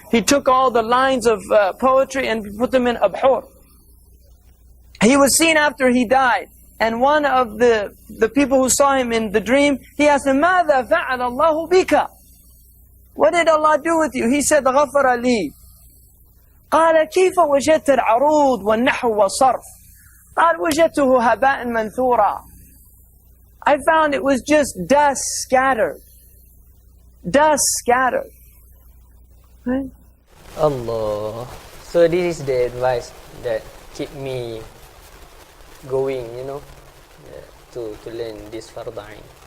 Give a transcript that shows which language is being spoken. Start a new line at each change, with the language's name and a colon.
English: He took all the lines of poetry and put them in abhur. He was seen after he died, and one of the people who saw him in the dream, he asked him,
Arabic: ماذا فعل الله بك?
English: What did Allah do with you? He said,
Arabic: غفر لي. قال كيف وجدت العروض والنحو والصرف؟ قال وجدته هباء منثورا.
English: I found it was just dust scattered. Dust scattered. Right? Allah. So this is the advice that keep me going, to learn this Fard Ain.